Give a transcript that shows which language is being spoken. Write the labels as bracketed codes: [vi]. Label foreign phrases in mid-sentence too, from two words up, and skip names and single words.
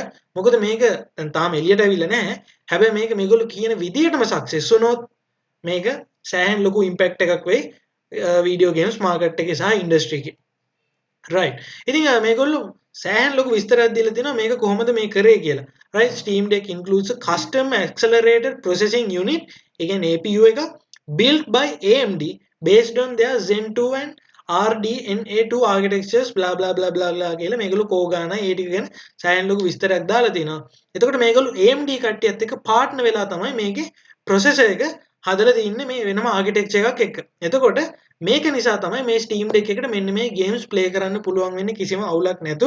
[si] මොකද මේක දැන් තාම එළියට ඇවිල්ලා නැහැ. හැබැයි මේක මේගොල්ලෝ කියන විදියටම success වුණොත් මේක සෑහෙන ලොකු impact එකක් වෙයි [en] video games market [si] එකේ සහ industry එකේ. right, ඉතින් මේගොල්ලෝ සෑහෙන ලොකු විස්තරයක් දීලා තිනවා මේක කොහොමද මේ කරේ කියලා. [en] right, Steam Deck includes a custom accelerated processing unit, [si] ඒ කියන්නේ APU එක [en] built by AMD based on their Zen 2 and RDNA2 architectures blah blah blah blah blah [si] කියලා මේගොල්ලෝ කෝගාන ඒ ටික ගැන සෑහෙන ලොකු විස්තරයක් දාලා තිනවා. එතකොට මේගොල්ලෝ AMD කට්ටියත් එක්ක පාර්ට්නර් වෙලා තමයි මේකේ processor එක හදලා තින්නේ මේ වෙනම ආකිටෙක්චර් එකක් එක්ක. එතකොට මේක නිසා තමයි මේ Steam Deck එකට මෙන්න මේ [en] games play [si] කරන්න පුළුවන් වෙන්නේ කිසිම අවුලක් නැතුව.